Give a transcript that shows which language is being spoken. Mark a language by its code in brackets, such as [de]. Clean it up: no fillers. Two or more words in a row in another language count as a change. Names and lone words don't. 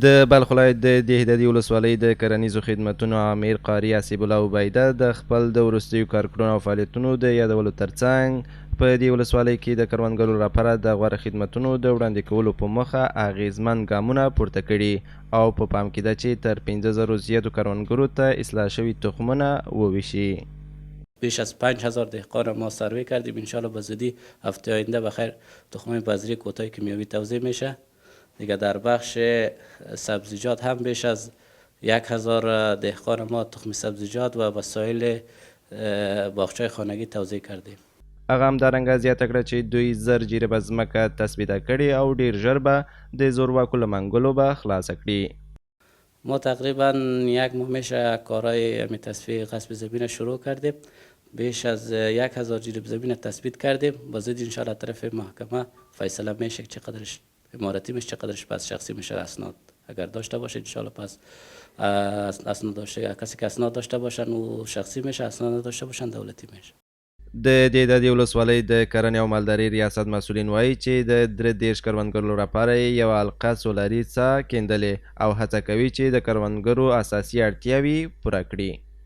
[ps] د بلخ ولایت د دهدادي ولسوالۍ د کرنیزو خدمتونو امیر قاري اسیب الله عبیده د خپل د وروستیو کارکړنو او فعالیتونو د یادولو ترڅنګ په دې ولسوالۍ کې د کروندګرو لپاره د غوره خدمتونو د وړاندې کولو په موخه اغیزمن ګامونه پورته کړي او په پام کې ده چې تر 15,000 زیاتو کروندګرو ته اصلاح شوي تخمونه وویشي. [fa] بیش از 5000 دهقان ما سروی کردیم. انشالله به زودی هفته آینده بخیر تخم بذری کوتاه کیمیاوی توزیع میشه. دیگه در بخش سبزیجات هم بیش از 1000 دهقان ما تخم سبزیجات و وسایل باغچه خانگی توزیع کردیم. [ps] هغه همدارنګه زیاته کړه چې دوی زر جریبه ځمکه تثبیته کړې او ډیر ژر به د زورواکو له منګلو به خلاصه کړي. [fa] ما تقریبا 1 ماه میشه کارهای تصفیه غصب زمین شروع کردیم. بیش از 1000 جریب زمین تثبیت کردیم. با زود انشالله طرف محکمه فیصله میشه که چقدرش اماراتی میشه، چقدرش پس شخصی میشه. اسناد اگر داشته باشه انشالله پس اسناد داشته، کسی که اسناد داشته باشن و شخصی میشه، اسناد داشته باشن دولتی میشه. [ps] د دهدادي ولسوالۍ د کرنې او مالدارۍ ریاست مسؤلین وایي چې د 33 کروندګرو لپاره یې یوه حلقه سولري څاه کیندلې او هڅه کوي چې د کروندګرو اساسي اړتیاوې پوره کړي.